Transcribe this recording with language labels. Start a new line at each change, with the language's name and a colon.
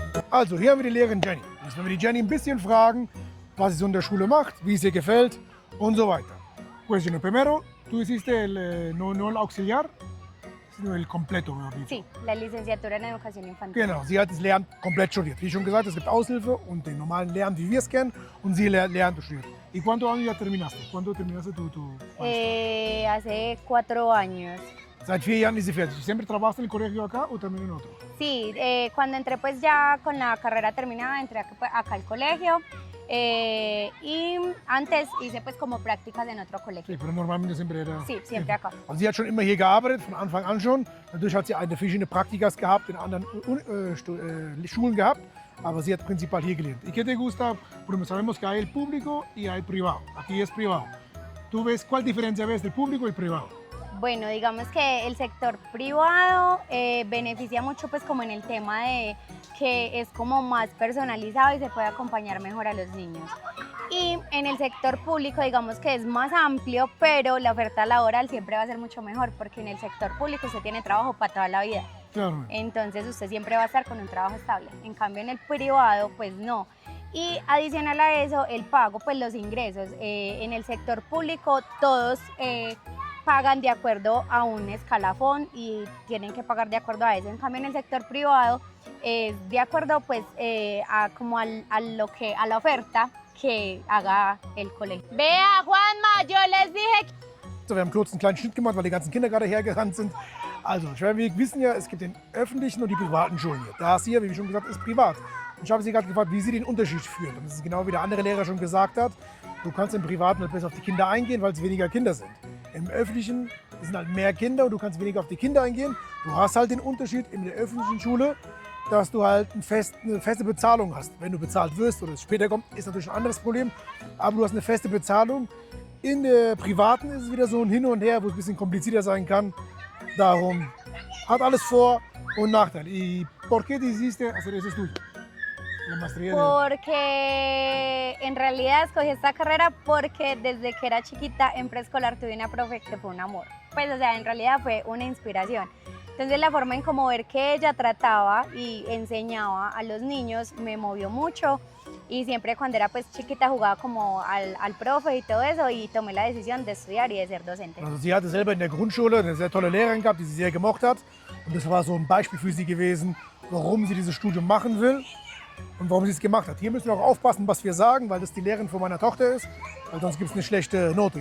German: Also, hier haben wir die Lehrerin Jenny. Jetzt werden wir die Jenny ein bisschen fragen, was sie so in der Schule macht, wie es ihr gefällt und so weiter.
Spanish: Pues, Jenny, primero, tú hiciste no el auxiliar, sino el completo, mejor dicho. Sí, la licenciatura en educación infantil.
German: Genau, sie hat das Lehramt komplett studiert. Wie schon gesagt, es gibt Aushilfe und den normalen Lehramt, wie wir es kennen, und sie Lehramt studiert.
Spanish: ¿Y cuántos años ya terminaste? ¿Cuándo terminaste tu Hace 4 años.
German: Seit 4 Jahren ist sie fertig.
Spanish: ¿Siempre trabajaste en el colegio acá o también en otro? Sí, cuando entré pues ya con la carrera terminada, entré acá al colegio y antes hice pues como prácticas en otro colegio. Sí, pero normalmente siempre era... Sí, siempre acá.
German: Also sie hat schon immer hier gearbeitet, von Anfang an schon. Natürlich hat sie verschiedene Praktikas gehabt, in anderen Schulen gehabt, aber sie hat principal hier gelernt.
Spanish: ¿Y qué te gusta? Porque sabemos que hay el público y hay el privado. Aquí es privado. ¿Tú ves cuál diferencia ves del público y el privado? Bueno, digamos que el sector privado beneficia mucho pues como en el tema de que es como más personalizado y se puede acompañar mejor a los niños. Y en el sector público digamos que es más amplio, pero la oferta laboral siempre va a ser mucho mejor porque en el sector público usted tiene trabajo para toda la vida. Claro. Entonces usted siempre va a estar con un trabajo estable. En cambio en el privado pues no. Y adicional a eso el pago, pues los ingresos. En el sector público todos pagan de acuerdo a un escalafón y tienen que pagar de acuerdo a eso. En cambio en el sector privado es de acuerdo pues como a la oferta que haga el colegio. Vea Juanma, yo les dije.
German: So, wir haben kurz einen kleinen Schnitt gemacht, weil die ganzen Kinder gerade hergerannt sind. Also, wir wissen ja, es gibt den öffentlichen und die privaten Schulen hier. Das hier, wie schon gesagt, ist privat. Und ich habe sie gerade gefragt, wie sie den Unterschied führt. Und das ist genau wie der andere Lehrer schon gesagt hat. Du kannst im Privaten halt besser auf die Kinder eingehen, weil es weniger Kinder sind. Im Öffentlichen sind halt mehr Kinder und du kannst weniger auf die Kinder eingehen. Du hast halt den Unterschied in der öffentlichen Schule, dass du halt eine feste Bezahlung hast. Wenn du bezahlt wirst oder es später kommt, ist natürlich ein anderes Problem. Aber du hast eine feste Bezahlung. In der privaten ist es wieder so ein Hin und Her, wo es ein bisschen komplizierter sein kann. Darum hat alles Vor- und Nachteile.
Spanish: ¿Y por qué decidiste hacer ese estudio? La maestría de... Porque en realidad escogí esta carrera porque desde que era chiquita en preescolar tuve una profe que fue un amor. Pues o sea, en realidad fue una inspiración. Entonces la forma en como ver que ella trataba y enseñaba a los niños me movió mucho y siempre cuando era pues chiquita jugaba como al profe y todo eso y tomé la decisión de estudiar y de ser docente.
German: Also sie hatte selber in der Grundschule eine sehr tolle Lehrerin gehabt, die sie sehr gemocht hat. Und das war so ein Beispiel für sie gewesen. warum sie dieses Studium machen will und warum sie es gemacht hat. Hier müssen wir auch aufpassen, was wir sagen, weil das die Lehrerin von meiner Tochter ist, weil sonst gibt es eine schlechte Note.